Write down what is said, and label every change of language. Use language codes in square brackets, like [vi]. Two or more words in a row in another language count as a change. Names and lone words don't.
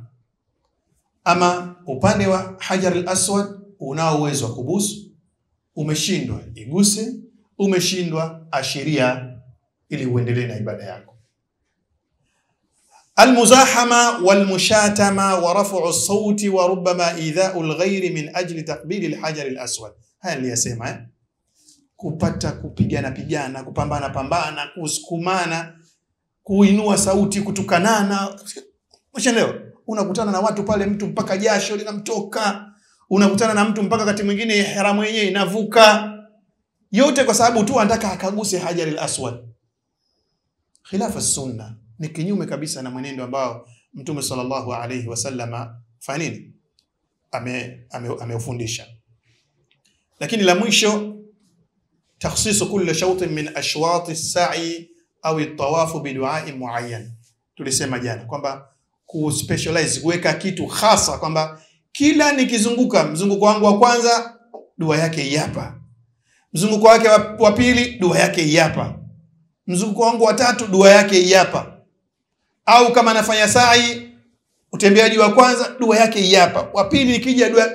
[sw] Ama upande wa hajar al-aswad unao uwezo wa kubusu, umeshindwa iguse, umeshindwa ashiria ili uendelee na ibada yako. [ar] المزاحمة والمشاتمة ورفع الصوت وربما إيذاء الغير من أجل تقبيل الحجر الأسود. [sw] Haya niliyasema kupata kupigana, kupambana, kusukumana, kuinua sauti, kutukanana. Mshenleo unakutana na watu pale, mtu mpaka jasho linamtoka, unakutana na mtu mpaka wakati mwingine ihramu yenyewe inavuka. Yote kwa sababu tu anataka akaguse hajar al-aswad. [ar] خلاف السنة, [sw] ni kinyume kabisa na mwenendo ambao Mtume [ar] صلى الله عليه وسلم [sw] fanya nini? Ameufundisha. Lakini la mwisho, [ar] تخصيص كل شوط من أشواط السعي أو الطواف بدعاء معين. [sw] Tulisema jana kwamba kuspecialize, kuweka kitu hasa kwamba kila nikizunguka, mzunguko wangu wa kwanza dua yake hii hapa, mzunguko wake wa pili dua yake hii hapa, mzunguko wangu wa tatu dua yake hii hapa. Au kama nafanya sa'i, utembeaji wa kwanza dua yake hii hapa, wa pili nikija dua.